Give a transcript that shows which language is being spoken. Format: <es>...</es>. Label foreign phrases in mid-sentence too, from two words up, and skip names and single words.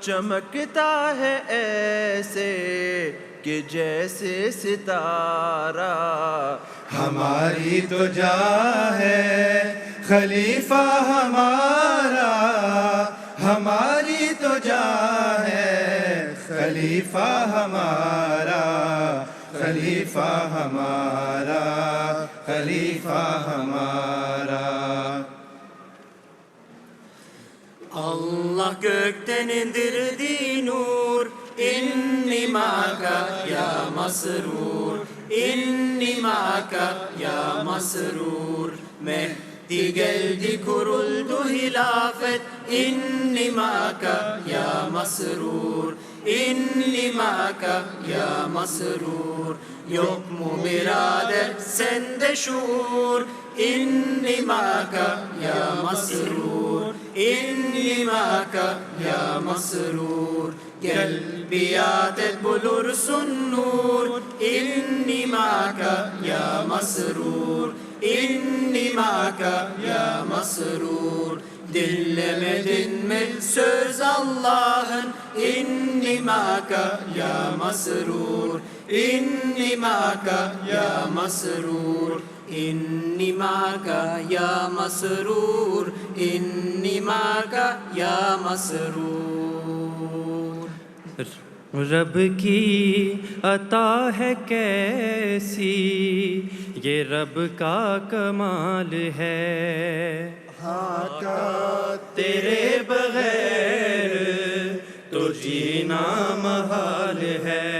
<ur>چمکتا ہے ایسے کہ جیسے ستارہ, ہماری تو جاں ہے خلیفہ ہمارا, ہماری تو جاں ہے خلیفہ ہمارا، خلیفہ ہمارا، خلیفہ ہمارا.</ur> <tr>Allah gökten indirdi nur,</tr> <ar>إني معك يا مسرور، إني معك يا مسرور.</ar> <tr>Mehdi geldi kuruldu hilafet,</tr> <ar>إني معك يا مسرور، إني معك يا مسرور.</ar> <tr>Yok mu birader sende şuur,</tr> <ar>إني معك يا مسرور، إني معك يا مسرور.</ar> <tr>Gel biat et bulursun nur,</tr> <ar>إني معك يا مسرور، إني معك يا مسرور.</ar> <tr>Dinlemedin mi söz Allah'ın,</tr> <ar>إني معك يا مسرور، إني معك يا مسرور، إني معك يا مسرور، إني معك يا مسرور.</ar> <ur>رب کی عطا ہے کیسی، یہ رب کا کمال ہے. آقا تیرے بغیر تو جینا محال ہے.</ur>